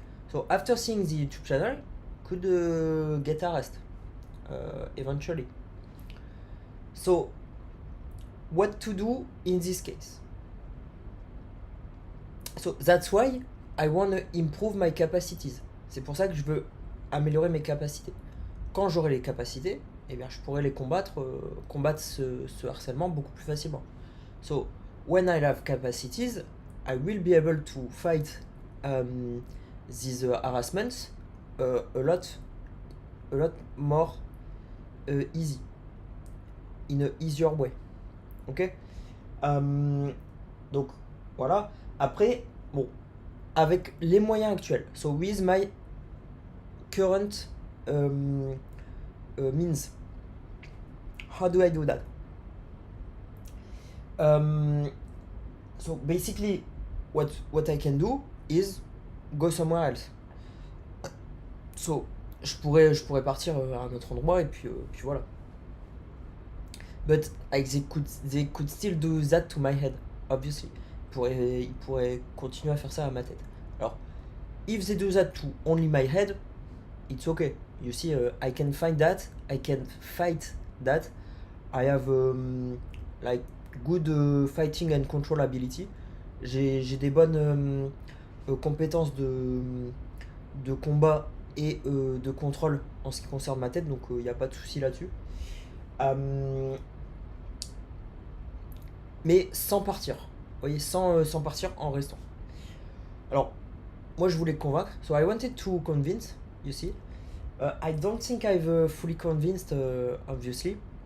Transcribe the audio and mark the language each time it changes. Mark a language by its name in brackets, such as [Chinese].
[English] So, after seeing the YouTube channel, could get arrested eventually. So, what to do in this case? So, that's why I want to improve my capacities. [French] C'est pour ça que je veux améliorer mes capacités. Quand j'aurai les capacités, eh bien, je pourrai les combattre ce harcèlement beaucoup plus facilement. [English] So, when I have capacities, I will be able to fight these harassments a lot more easy, in a easier way. [French] Ok? Donc, voilà. Après, bon, avec les moyens actuels, [English] so with my current means, how do I do that? So basically, what I can do is go somewhere else. [French] So, je pourrais partir à un autre endroit et puis voilà. [English] But they could still do that to my head, obviously. [French] Ils pourraient continuer à faire ça à ma tête. [English] Alors, if they do that to only my head, it's okay. You see, I can find that, I can fight that. I have like good fighting and control ability. [French] J'ai des bonnes compétences de combat et de contrôle en ce qui concerne ma tête, donc il n'y a pas de souci là-dessus. Mais sans partir, vous voyez, sans partir, en restant. Alors, moi je voulais convaincre, [English] so I wanted to convince, you see. I don't think I've fully convinced, obviously.